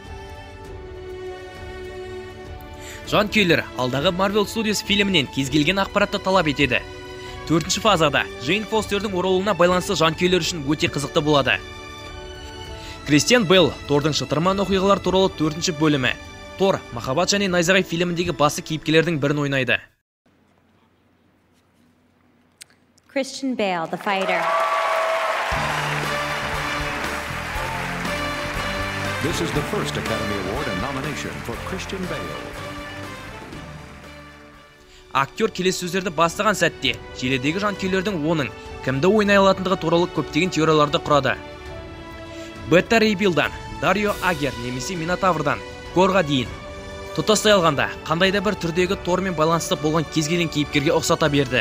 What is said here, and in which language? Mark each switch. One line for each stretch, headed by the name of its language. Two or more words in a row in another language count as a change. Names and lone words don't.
Kazakh: Жанкүйерлер алдағы Marvel Studios фильмінен кез келген ақпаратты талап етеді. 4-ші фазада Джейн Фостердің оралуына байланысты жанкүйерлер үшін өте қызықты болады. Кристиан Бейл Тордың шытырман оқиғалар туралы 4-ші бөлімі. Тор Махаббат және найзағай фильміндегі басты кейіпкерлердің бірін ойнайды.
English: Christian Bale, the fighter. This is the first Academy Award and nomination for Christian Bale.
Kazakh: Актер келесі сөздерді бастаған сәтте, желідегі жанкүйерлердің оның кімді ойнай алатындығы туралы көптеген теорияларды құрады. Бета Ray Billдан, Дарио Агер немесе Минотаврдан Горға дейін. Тұтастай алғанда, қандайда бір түрдегі Тормен байланысты болған кез келген кейіпкерге ұқсата берді.